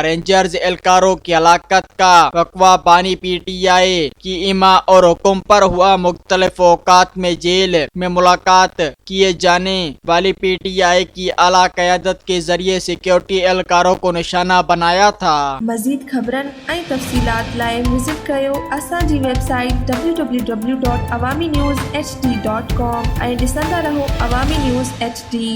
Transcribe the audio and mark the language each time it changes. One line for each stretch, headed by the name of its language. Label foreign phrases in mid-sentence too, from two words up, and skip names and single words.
Urdu: رینجرز اہلکاروں کی ہلاکت کا وقوع بانی پی ٹی آئی کی ایما اور حکم پر ہوا۔ مختلف اوقات میں جیل میں ملاقات کیے جانے والی پی ٹی آئی کی اعلیٰ قیادت کے ذریعے سیکیورٹی اہلکاروں کو نشانہ بنایا تھا۔
Sindhi: مزید خبرن ऐं तफ़सीलात लाइ विज़िट कयो असांजी वेबसाइट www.awamiNewsHD.com ऐं ॾिसंदा रहो अवामी न्यूज़ HD।